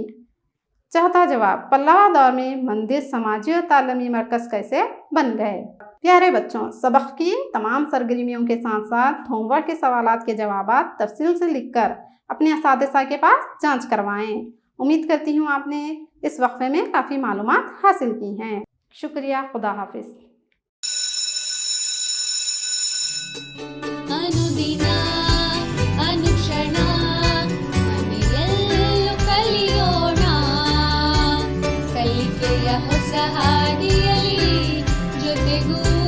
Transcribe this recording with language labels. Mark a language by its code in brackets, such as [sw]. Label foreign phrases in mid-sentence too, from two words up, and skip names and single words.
[ur] چوتھا جواب، پلّوا دور میں مندر سماجی اور تعلیمی مرکز کیسے بن گئے. پیارے بچو، سبق کی تمام سرگرمیوں کے ساتھ ساتھ ہوم ورک کے سوالات کے جواب تفصیل سے لکھ کر اپنے اساتذہ کے پاس جانچ کروائیں امید کرتی ہوں آپ نے اس وقفے میں کافی معلومات حاصل کی ہیں. شکریہ، خدا حافظ. [kn] ಅನುದಿನ ಅನುಕ್ಷಣ ಮನೆಯಲ್ಲೂ ಕಲಿಯೋಣ, ಕಲಿಕೆಯ ಹೊಸ ಹಾದಿಯಲ್ಲಿ ಜೊತೆಗೂ